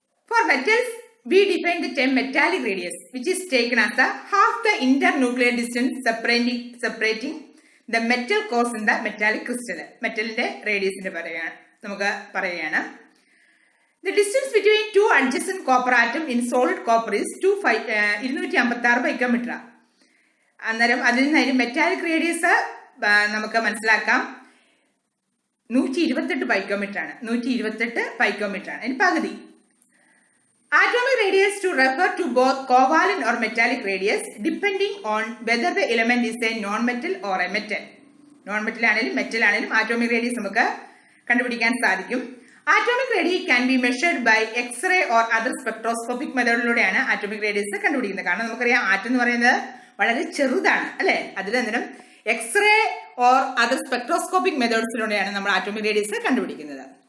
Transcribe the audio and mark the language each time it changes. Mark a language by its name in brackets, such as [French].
[English] For metals, we define the term metallic radius, which is taken as the half the internuclear distance separating the metal cores in the metallic crystal. [Malayalam] Metalinde radius inde namukku parayana. [English] The distance between two adjacent copper atom in solid copper is 256 picometer. [Malayalam] അന്നേരം അതിൽ നിന്ന് metallic radius നമുക്ക് മനസ്സിലാക്കാം 128 picometre ആണ്. 128 picometre ആണ് അതിന് പകുതി. [English] Atomic radius to refer to both covalent or metallic radius depending on whether the element is a non-metal or a metal. [Malayalam] Non-metal ആണെങ്കിലും മെറ്റൽ ആണെങ്കിലും atomic radius നമുക്ക് കണ്ടുപിടിക്കാൻ സാധിക്കും. [English] Atomic radius can be measured by X-ray or other spectroscopic [Malayalam] മെത്തേഡിലൂടെയാണ് atomic radius കണ്ടുപിടിക്കുന്നത്. കാരണം നമുക്കറിയാം atom എന്ന് പറയുന്നത് വളരെ ചെറുതാണ് അല്ലേ. അതിലന്നേരം [English] X-ray or other spectroscopic [Malayalam] മെത്തേഡ്സിലൂടെയാണ് നമ്മൾ atomic radius കണ്ടുപിടിക്കുന്നത്.